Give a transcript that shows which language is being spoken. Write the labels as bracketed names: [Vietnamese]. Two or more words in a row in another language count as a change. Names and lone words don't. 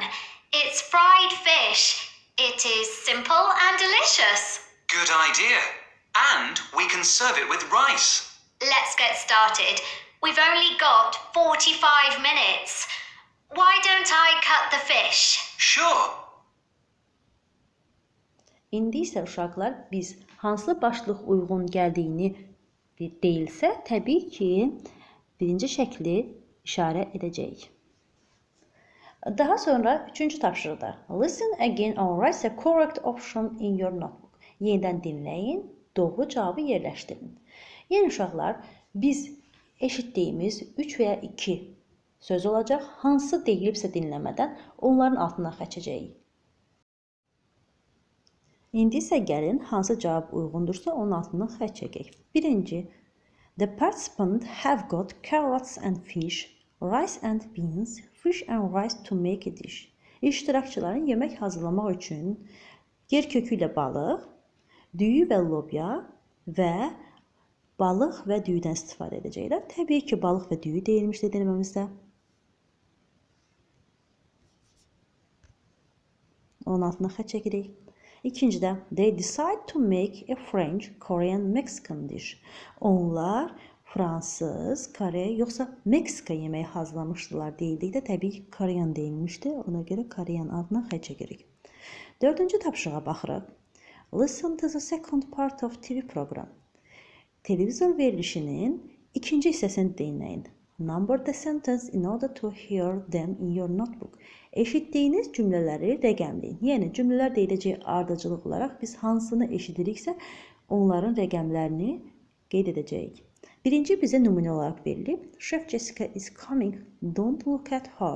[English] It's fried fish. It is simple and delicious. Good idea. And we can serve it with rice. Let's get started. We've only got 45 minutes. Why don't I cut the fish? Sure. [Azerbaijani] İndi isə uşaqlar, biz hansı başlıq uyğun gəldiyini deyilsə, təbii ki, birinci şəkli işarə edəcəyik. Daha sonra 3-cü tapşırıqda [English] Listen again and write the correct option in your notebook. [Azerbaijani] Yenidən dinləyin, doğru cavabı yerləşdirin. Yəni uşaqlar, biz eşitdiyimiz 3 və ya 2 söz olacaq. Hansı deyilibsə dinləmədən onların altına xəçəcəyik. İndi isə gəlin, hansı cavab uyğundursa onun altından xətt çəkək. Birinci, [English] the participants have got carrots and fish, rice and beans, fish and rice to make a dish. [Azerbaijani] İştirakçıların yemək hazırlamaq üçün yer kökü ilə balıq, düyü və lobya və balıq və düyüdən istifadə edəcəklər. Təbii ki, balıq və düyü deyilmişdir dinləməmizdə. Onun altına xətt çəkirik. İkincidə, [English] they decide to make a French, Korean, Mexican dish. [Azerbaijani] Onlar Fransız, Kore, yoxsa Meksika yeməyi hazırlamışdılar deyildikdə, təbii ki, Korean deyilmişdi. Ona görə Korean adına xətt çəkirik. 4-cü tapşırığa baxırıq. [English] Listen to the second part of TV program. [Azerbaijani] Televizor verilişinin ikinci hissəsini dinləyin. [English] Number the sentence in order to hear them in your notebook. [Azerbaijani] Eşitdiyiniz cümlələri rəqəmləyin. Yəni, cümlələr deyiləcək ardıcılıq olaraq biz hansını eşidiriksə, onların rəqəmlərini qeyd edəcəyik. Birinci bizə nümunə olaraq verilib. [English] Chef Jessica is coming, don't look at her.